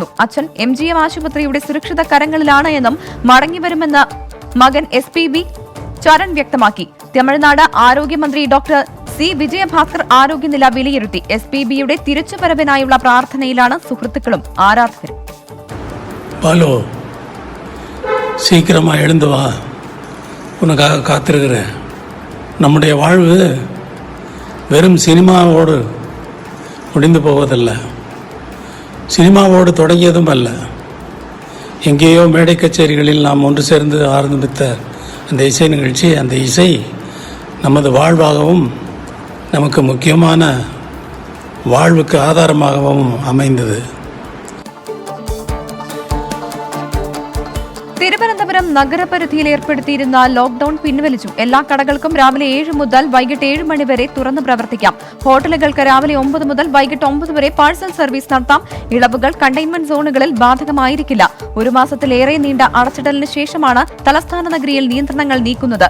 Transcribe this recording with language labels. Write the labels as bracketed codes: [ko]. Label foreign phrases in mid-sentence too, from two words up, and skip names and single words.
[ml] അച്ഛൻ MGM ആശുപത്രിയുടെ സുരക്ഷിത കരങ്ങളിലാണ് എന്നും മടങ്ങിവരുമെന്ന് മകൻ SPB ചരൺ വ്യക്തമാക്കി. തമിഴ്നാട് ആരോഗ്യമന്ത്രി ഡോക്ടർ C വിജയഭാസ്കർ ആരോഗ്യനില വിലയിരുത്തി. SPBയുടെ തിരിച്ചുവരവിനായുള്ള പ്രാർത്ഥനയിലാണ് സുഹൃത്തുക്കളും ആരാധകരും. [ta] பாலு சீக்கிரமாக எழுந்து வா, உனக்காக காத்திருக்கிறேன். நம்முடைய வாழ்வு வெறும் சினிமாவோடு முடிந்து போவதல்ல, சினிமாவோடு தொடங்கியதும் அல்ல. எங்கேயோ மேடை கச்சேரிகளில் நாம் ஒன்று சேர்ந்து ஆரம்பித்த அந்த இசை நிகழ்ச்சி, அந்த இசை நமது வாழ்வாகவும் நமக்கு முக்கியமான வாழ்வுக்கு ஆதாரமாகவும் அமைந்தது. [ml] തിരുവനന്തപുരം നഗരപരിധിയിൽ ഏർപ്പെടുത്തിയിരുന്ന ലോക്ഡൌൺ പിൻവലിച്ചു. എല്ലാ കടകൾക്കും രാവിലെ 7 മുതൽ വൈകിട്ട് 7 മണി വരെ തുറന്ന് പ്രവർത്തിക്കാം. ഹോട്ടലുകൾക്ക് രാവിലെ 9 മുതൽ വൈകിട്ട് 9 വരെ പാഴ്സൽ സർവീസ് നടത്താം. ഇളവുകൾ കണ്ടെയ്ൻമെന്റ് സോണുകളിൽ ബാധകമായിരിക്കില്ല. 1 മാസത്തിലേറെ നീണ്ട അടച്ചിടലിന് ശേഷമാണ് തലസ്ഥാന നഗരിയിൽ നിയന്ത്രണങ്ങൾ നീക്കുന്നത്.